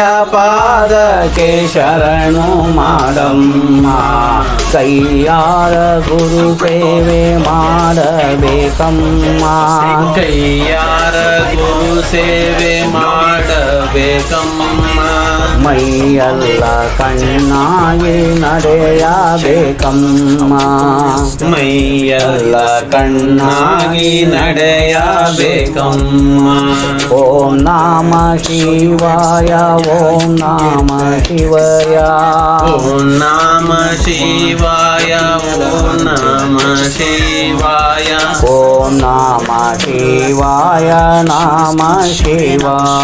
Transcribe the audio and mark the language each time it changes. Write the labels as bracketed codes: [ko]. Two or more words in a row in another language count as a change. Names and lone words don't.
[kn] ಪಾದಕ್ಕೆ ಶರಣು ಮಾಡಮ್ಮ, ಕೈಯಾರ ಗುರು ಸೇವೆ ಮಾಡಬೇಕಮ್ಮ, ಕೈಯಾರ ಗುರು ಸೇವೆ ಮಾಡಬೇಕಮ್ಮ, ಮೈಯೆಲ್ಲ ಕಣ್ಣಾಗಿ ನಡೆಯಬೇಕಮ್ಮ, ಮೈಯೆಲ್ಲ ಕಣ್ಣಾಗಿ ನಡೆಯಬೇಕಮ್ಮ, [sa] ಓಂ ನಮ ಶಿವಾಯ, ಓಂ ನಮ ಶಿವಾಯ, ಓಂ ನಮ ಶಿವಾಯ, ಓಂ ನಮ ಶಿವಾಯ, ಓಂ ನಮ ಶಿವಾಯ, ನಮ ಶಿವಾಯ,